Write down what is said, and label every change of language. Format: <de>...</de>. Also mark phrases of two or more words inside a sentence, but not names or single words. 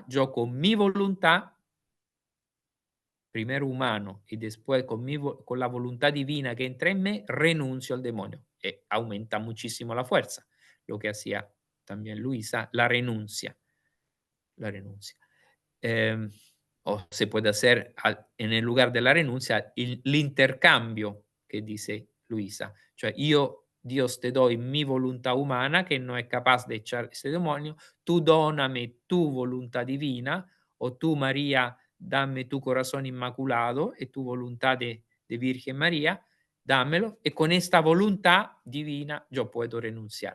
<es>Yo con mi voluntad, primero humano y después con la voluntad divina que entra en mí, renuncio al demonio. Aumenta muchísimo la fuerza, lo que hacía también Luisa, la renuncia. La renuncia. O se puede hacer en el lugar de la renuncia el intercambio que dice Luisa.</es> <it>Cioè io,</it> <es>Dios, te doy mi voluntad humana que no es capaz de echar ese demonio, tú dóname tu voluntad divina, o tú, María, dame tu corazón inmaculado y tu voluntad de Virgen María, dámelo, y con esta voluntad divina yo puedo renunciar.</es>